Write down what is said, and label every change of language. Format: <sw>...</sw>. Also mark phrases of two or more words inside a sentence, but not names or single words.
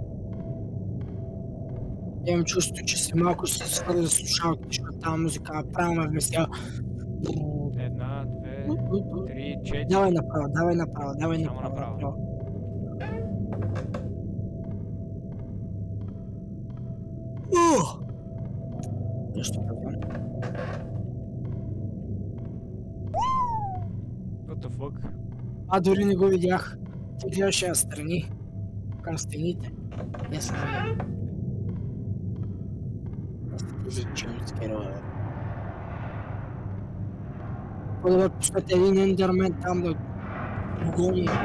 <bg>Имам чувство, че се малко се свърля слушалките, защото тази музика направо ме весела. 1, 2, 3, 4. Давай направо. Само направо. Нещо правилно.</bg> <en>What the fuck?</en> <bg>Дори не го видях. Ти гледаше настрани. Към стените. Не съм видял. Тези джампскерове. По-добре пуснете един ендермен там да го гони.</bg>